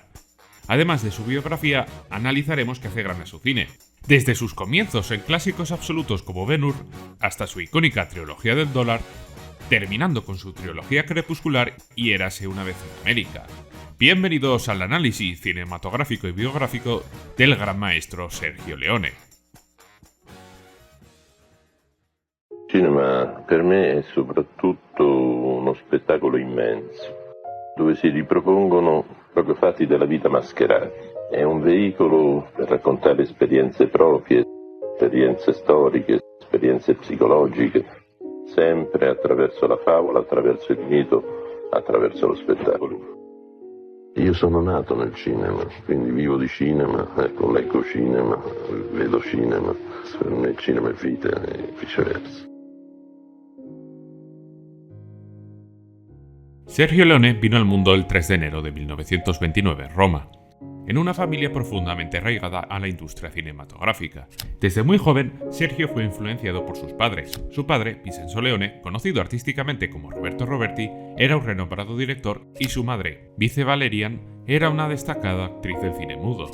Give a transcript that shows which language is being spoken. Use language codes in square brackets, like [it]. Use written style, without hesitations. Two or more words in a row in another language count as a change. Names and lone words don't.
[es] Además de su biografía, analizaremos qué hace grande a su cine, desde sus comienzos en clásicos absolutos como Ben-Hur hasta su icónica trilogía del dólar, terminando con su trilogía crepuscular y Érase una vez en América. Bienvenidos al análisis cinematográfico y biográfico del gran maestro Sergio Leone. [it] Il cinema per me è soprattutto uno spettacolo immenso, dove si ripropongono proprio fatti della vita mascherati. È un veicolo per raccontare esperienze proprie, esperienze storiche, esperienze psicologiche, sempre attraverso la favola, attraverso il mito, attraverso lo spettacolo. Io sono nato nel cinema, quindi vivo di cinema, leggo cinema, vedo cinema, per me il cinema è vita e viceversa. [es] Sergio Leone vino al mundo el 3 de enero de 1929 en Roma, en una familia profundamente arraigada a la industria cinematográfica. Desde muy joven, Sergio fue influenciado por sus padres. Su padre, Vincenzo Leone, conocido artísticamente como Roberto Roberti, era un renombrado director y su madre, Vice Valerian, era una destacada actriz del cine mudo.